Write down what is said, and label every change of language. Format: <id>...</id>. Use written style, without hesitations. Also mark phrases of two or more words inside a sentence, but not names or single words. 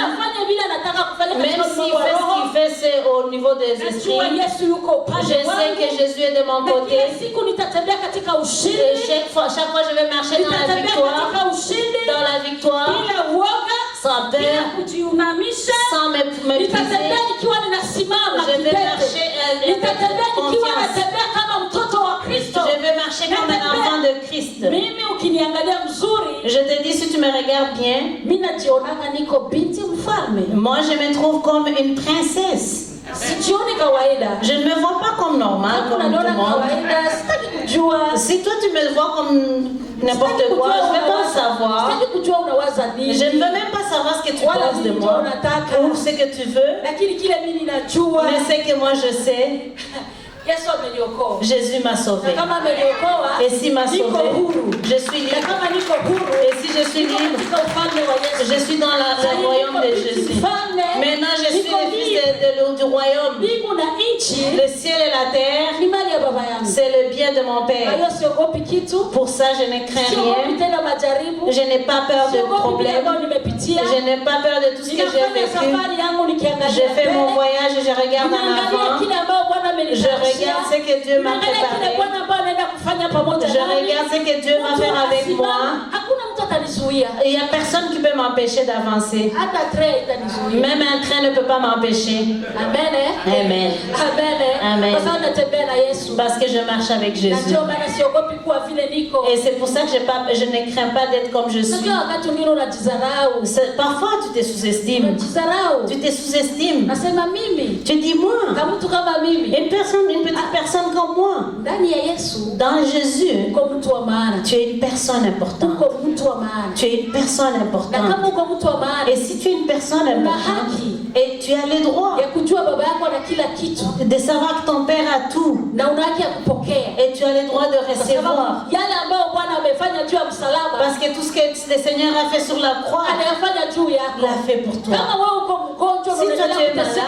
<sw>afanye vile anataka kufanya</sw> <fr>même</fr> <sw>katika</sw> <fr>s'il</fr> <sw>ulimwengu wa</sw> <fr>fait ce</fr> <sw>roho,</sw> <fr>qu'il fait, c'est au niveau des</fr> <sw>najua</sw> <fr>esprits,</fr> <sw>Yesu yuko</sw> <fr>je</fr> <sw>upande</sw> <fr>sais</fr> <sw>wangu.</sw> <fr>que Jésus est de mon</fr> <sw>Na</sw> <fr>côté.</fr> <sw>kila siku nitatembea katika</sw> <fr>Et</fr> <sw>ushindi.</sw> <fr>chaque fois, je vais marcher dans la</fr> <sw>Nitatembea</sw> <fr>victoire,</fr> <sw>katika ushindi</sw> <fr>dans la victoire,</fr> <sw>bila uoga,</sw> <fr>sans</fr> <sw>bila</sw> <fr>peur,</fr> <sw>kujiunamisha.</sw> <fr>sans mépriser.</fr> <sw>Nitatembea nikiwa ninasimama</sw> <fr>Je vais</fr> <sw>kidete.</sw> <fr>marcher avec</fr> <sw>Nitatembea nikiwa</sw> <fr>confiance.</fr> <sw>natembea kama mtoto wa Kristo.</sw> <fr>Je vais marcher comme un enfant de Christ.</fr> <sw>Mimi ukiniangalia mzuri,</sw> <fr>Je te dis, si tu me regardes bien,</fr> <sw>mimi najionanga niko binti mfalme.</sw> <fr>moi je me trouve comme une princesse.</fr> <sw>sijioni kawaida.</sw> <fr>Je ne me vois pas comme normal, comme tout le monde.</fr> <sw>Kawaida, sitaki kujua.</sw> <fr>Si toi tu me vois comme n'importe quoi, je ne vais pas savoir.</fr> <sw>Sitaki kujua unawaza nini.</sw> <fr>Je ne veux même pas savoir ce que tu penses de moi ou ce que tu veux.</fr> <sw>Lakini kile mimi ninajua.</sw> <fr>Mais ce que moi je sais,</fr> <sw>Yesu ameniokoa.</sw> <fr>Jésus m'a sauvé.</fr> <sw>Kama ameniokoa,</sw> <fr>Et s'il m'a sauvé,</fr> <sw>niko huru.</sw> <fr>je suis libre.</fr> <sw>Kama niko huru,</sw> <fr>Et si je suis libre,</fr> <sw>katika ufalme wa Yesu.</sw> <fr>je suis dans le royaume de Jésus. Maintenant, je suis le fils du royaume.</fr> <sw>Mbingu na nchi</sw> <fr>Le ciel et la terre,</fr> <sw>ni mali ya baba yangu.</sw> <fr>c'est le bien de mon</fr> <sw>Kwa</sw> <fr>Père.</fr> <sw>hiyo siogopi kitu.</sw> <fr>Pour ça, je ne crains</fr> <sw>Siogopi</sw> <fr>rien.</fr> <sw>tena majaribu.</sw> <fr>Je n'ai pas peur de</fr> <sw>Siogopi vile</sw> <fr>problèmes.</fr> <sw>ambayo nimepitia.</sw> <fr>Je n'ai pas peur de tout ce que j'ai</fr> <sw>Ninafanya</sw> <fr>vécu.</fr> <sw>safari yangu nikiangalia</sw> <fr>Je fais mon</fr> <sw>mbele.</sw> <fr>voyage et je regarde en</fr> <sw>Ninaangalia</sw> <fr>avant.</fr> <sw>kile ambayo Bwana</sw> <fr>Je</fr> <sw>amenitayarishia.</sw> <fr>regarde ce que Dieu m'a</fr> <sw>Ninaangalia kile</sw> <fr>préparé.</fr> <sw>Bwana ambayo anaenda kufanya pamoja</sw> <fr>Je</fr> <sw>nami.</sw> <fr>regarde ce que Dieu va faire avec moi.</fr> <sw>Hakuna mtu atanizuia.</sw> <fr>Il n'y a personne qui peut m'empêcher d'avancer.</fr> <sw>Hata train itanizuia.</sw> <fr>Même un train ne peut pas m'empêcher. Amen. Amen. Amen. Amen.</fr> <sw>Kwa sababu natembea na Yesu.</sw> <fr>Parce que je marche avec</fr> <sw>Na</sw> <fr>Jésus.</fr> <sw>ndio maana siogopi kuwa vile niko.</sw> <fr>Et c'est pour ça que je ne crains pas d'être comme je suis.</fr> <sw>Unajua wakati mwingine unajidharau.</sw> <fr>Parfois, tu te sous-estimes.</fr> <sw>Unajidharau.</sw> <fr>Tu te sous-estimes.</fr> <sw>Nasema mimi</sw> <fr>Tu dis moi.</fr> <sw>kama mtu kama mimi.</sw> <fr>Une petite personne comme moi.</fr> <sw>Ndani ya Yesu.</sw> <fr>Dans Jésus,</fr> <sw>Uko mtu wa maana.</sw> <fr>tu es une personne importante.</fr> <sw>Uko mtu wa maana.</sw> <fr>Tu es une personne</fr> <sw>Na</sw> <fr>importante.</fr> <sw>kama uko mtu wa maana.</sw> <fr>Et si tu es une personne importante, et tu as le droit</fr> <sw>Ya kujua baba yako na kila kitu.</sw> <fr>de savoir que ton Père a tout,</fr> <sw>Na una haki ya kupokea.</sw> <fr>et tu as le droit de</fr> <sw>Kwa sababu</sw> <fr>recevoir.</fr> <sw>yale ambayo Bwana amefanya juu ya msalaba.</sw> <fr>Parce que tout ce que le Seigneur a fait sur la croix,</fr> <sw>Anayafanya juu</sw> <fr>il</fr> <sw>yako.</sw> <fr>l'a fait pour toi.</fr> <sw>Kama wewe uko mgonjwa</sw> <fr>Si toi tu</fr> <sw>unaendelea</sw> <fr>es</fr> <sw>kuteseka</sw>